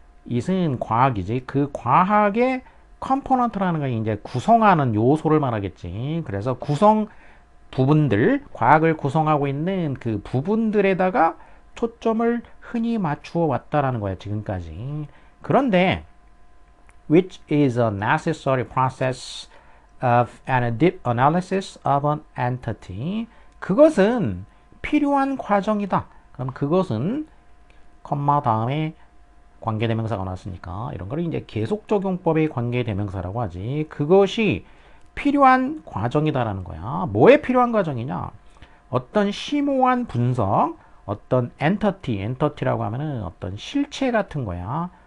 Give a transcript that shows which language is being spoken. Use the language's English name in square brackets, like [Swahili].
[Korean] is은 과학이지. 그 과학의 component라는 건 이제 구성하는 요소를 말하겠지. 그래서 구성 부분들, 과학을 구성하고 있는 그 부분들에다가 초점을 흔히 맞추어 왔다라는 거야, 지금까지. [English] 그런데 which is a necessary process of an deep analysis of an entity. [Korean] 그것은 필요한 과정이다. 그럼 그것은 컴마 다음에 관계대명사가 나왔으니까 이런 거를 이제 계속적용법의 관계대명사라고 하지. 그것이 필요한 과정이다라는 거야. 뭐에 필요한 과정이냐? 어떤 심오한 분석, 어떤 엔터티라고 하면은 어떤 실체 같은 거야.